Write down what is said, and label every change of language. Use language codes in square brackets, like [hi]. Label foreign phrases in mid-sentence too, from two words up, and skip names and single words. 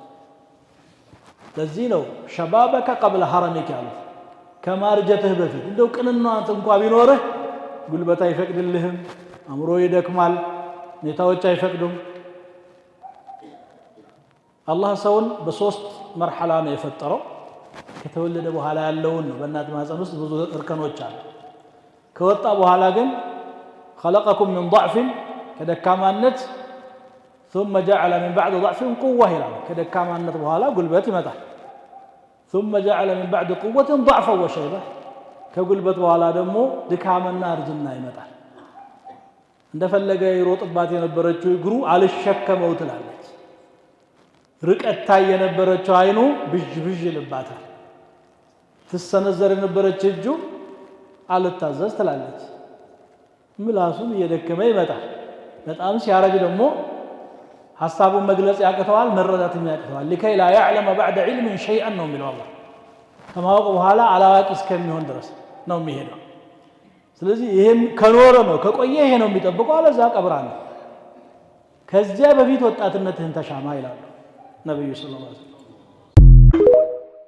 [am] ለዚህ ነው [ar] شبابك قبل هرمك [am] ያሉት፣ ከማርጀትህ በፊት እንደው ቅንነት እንኳን ቢኖርህ ጉልበት አይፈቅድልህም፣ አእምሮ ይደክማል፣ ሁኔታዎች አይፈቅዱም። አላህ ሰውን በሶስት መርሐላ ነው የፈጠረው። ከተወለደ በኋላ ያለውን ነው። በእናት ማህፀን ውስጥ ብዙ እርከኖች አሉ። ከወጣ በኋላ ግን [ar] خلقكم من ضعف [am] ከደካማነት [ar] ثم جعل من بعد ضعف قوة [am] ይላል። ከደካማነት በኋላ ጉልበት ይመጣል። [ar] ثم جعل من بعد قوة ضعفا وشيبة [am] ከጉልበት በኋላ ደግሞ ድካምና እርጅና ይመጣል። እንደፈለገ ይሮጥባት የነበረችው እግሩ አልሸከመው ትላለች። ርቀት ታይ የነበረችው አይኑ ብዥ ብዥ ይልባታል። ትሰነዘር የነበረች እጁ አልታዘዝ ትላለች። ምላሱም እየደከመ ይመጣል። በጣም ሲያረጅ ደግሞ ሐሳቡን መግለጽ ያቅተዋል፣ መረዳትም ያቅተዋል። [ar] لكي لا يعلم بعد علم شيئا [am] ነው የሚለው አላህ። ከማወቅ በኋላ አላዋቂ እስከሚሆን ድረስ ነው የሚሄደው። ስለዚህ ይሄም ከኖረ ነው ከቆየ ይሄ ነው የሚጠብቀው፣ አለዛ ቀብር አለ። ከዚያ በፊት ወጣትነትህን ተሻማ ይላሉ ነብዩ [ar] صلى الله عليه وسلم።